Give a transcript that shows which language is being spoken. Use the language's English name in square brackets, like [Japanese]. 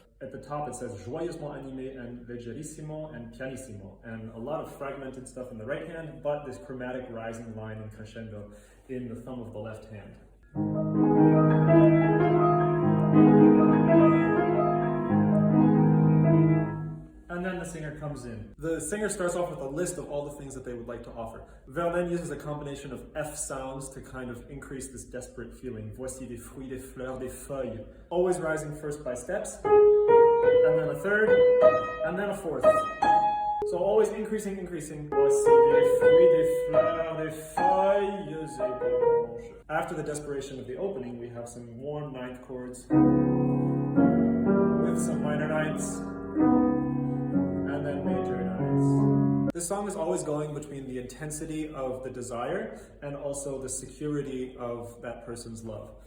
[English] At the top it says joyeusement animé and leggerissimo and pianissimo, and a lot of fragmented stuff in the right hand, but this chromatic rising line in crescendo in the thumb of the left hand. And then the singer comes in. The singer starts off with a list of all the things that they would like to offer. Verlaine uses a combination of F sounds to kind of increase this desperate feeling. [French] Voici des fruits, des fleurs, des feuilles. [English] Always rising first by steps, and then a third, and then a fourth. So always increasing. [French] Voici des fruits, des fleurs, des feuilles et des branches. [English] After the desperation of the opening, we have some warm ninth chords with some minor ninths, and then major ninths. This song is always going between the intensity of the desire and also the security of that person's love.